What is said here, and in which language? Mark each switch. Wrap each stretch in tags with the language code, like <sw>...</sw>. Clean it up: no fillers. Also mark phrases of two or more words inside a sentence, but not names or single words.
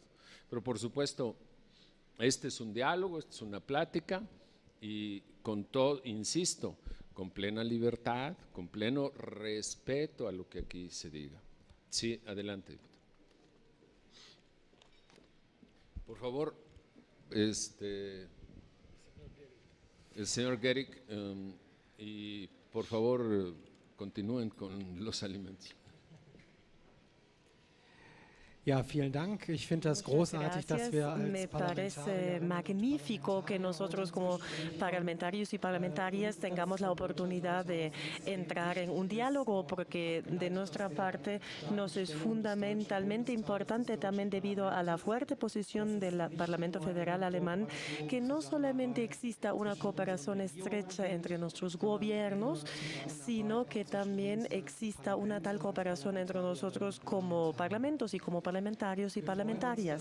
<es>Pero por supuesto, este es un diálogo, esta es una plática y con todo, insisto, con plena libertad, con pleno respeto a lo que aquí se diga. Sí, adelante. Por favor, el señor Gehrig, y por favor continúen con los alimentos.</es> <de>Ja, vielen Dank. Ich finde das großartig, dass wir als</de> <es>Me parece</es> <de>Parlamentarier</de> <es>magnífico que nosotros como parlamentarios y parlamentarias tengamos la oportunidad de entrar en un diálogo, porque de nuestra parte nos es fundamentalmente importante también debido a la fuerte posición del Parlamento Federal alemán que no solamente exista una cooperación estrecha entre nuestros gobiernos, sino que también exista una tal cooperación entre nosotros como parlamentos y como parlamentarios y parlamentarias.</es>